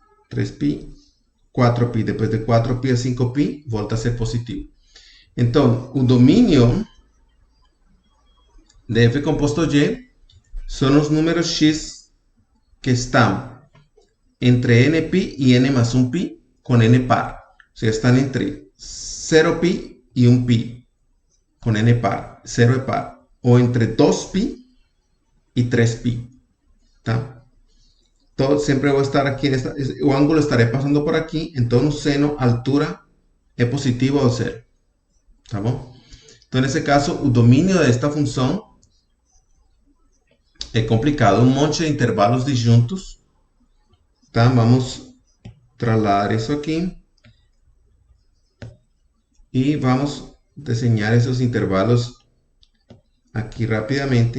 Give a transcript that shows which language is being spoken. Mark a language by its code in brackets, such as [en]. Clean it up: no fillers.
[pt] 3π, 4π. Depois de 4π a 5π, volta a ser positivo. Então, o domínio de f composto y são os números x que estão entre nπ e n [es] más 1π con n par. O sea, están entre 0π y 1π con n par, 0 es par. O entre 2π y 3π. ¿Tá? Todo, siempre voy a estar aquí, o ángulo estaré pasando por aquí, entonces un seno, altura, es positivo o 0. [pt] ¿Tá bom? Então, nesse caso, o domínio desta função é complicado. Um monte de intervalos disjuntos. Tá? Vamos trasladar isso aqui. E vamos desenhar esses intervalos aqui rapidamente.